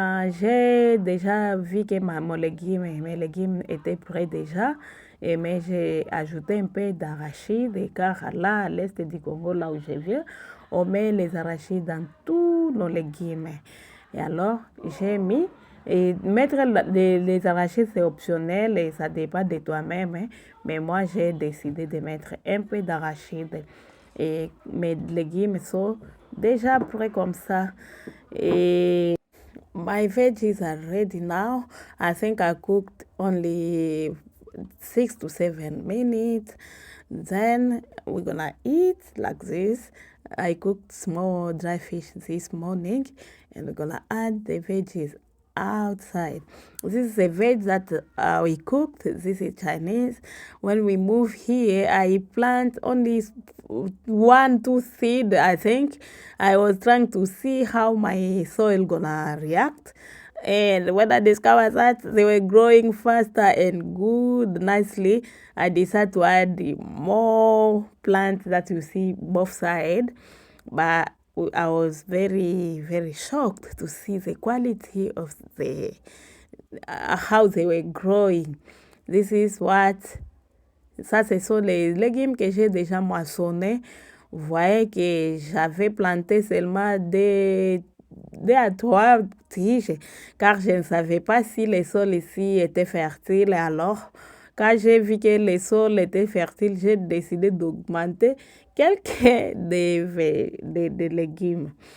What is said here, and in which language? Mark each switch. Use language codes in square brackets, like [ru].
[fr] J'ai déjà vu que mes légumes étaient prêts déjà, mais j'ai ajouté un peu d'arachide car là, à l'est du Congo, là où je viens, on met les arachides dans tous nos légumes. Et alors, j'ai mis, et mettre les arachides c'est optionnel et ça dépend de toi-même, hein, mais moi j'ai décidé de mettre un peu d'arachide et mes légumes sont déjà prêts comme ça. [en] Et my veggies are ready now. I think I cooked only 6 to 7 minutes. Then we're gonna eat like this. I cooked small dry fish this morning and we're gonna add the veggies outside. This is a veg that we cooked. This is Chinese. When we move here, I plant only 1, 2 seed. I think I was trying to see how my soil gonna react. And when I discovered that they were growing faster and good, nicely, I decided to add more plants that you see both sides. But I was very, very shocked to see the quality of the how they were growing. This is what [fr] ça, ce sont les légumes que j'ai déjà moissonnés. Vous voyez que j'avais planté seulement deux à trois tiges, car je ne savais pas si les sols ici étaient fertiles. Alors, quand j'ai vu que les sols étaient fertiles, j'ai décidé d'augmenter quelques des légumes.